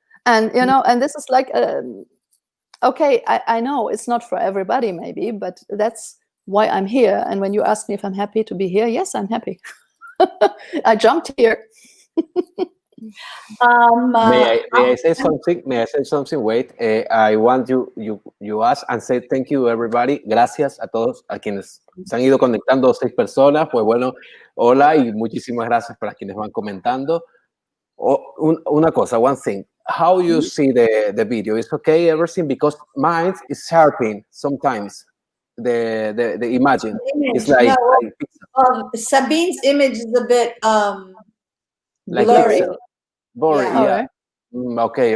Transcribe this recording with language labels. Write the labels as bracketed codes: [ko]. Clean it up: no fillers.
[en] And, you know, and this is like, okay, I know it's not for everybody maybe, but that's why I'm here. And when you ask me if I'm happy to be here, yes, I'm happy. I jumped here. May I say something? May I say something? Wait, I want you ask and say thank you everybody. [es] Gracias a todos a quienes se han ido conectando, 6 personas. Pues bueno, hola y muchísimas gracias para quienes van comentando. Una cosa, [en] one thing. How you see the video? It's okay, everything, because mine is sharpening sometimes. The imagine. It's like, no, Sabine's image is a bit like blurry. Boring, Yeah. yeah. Okay.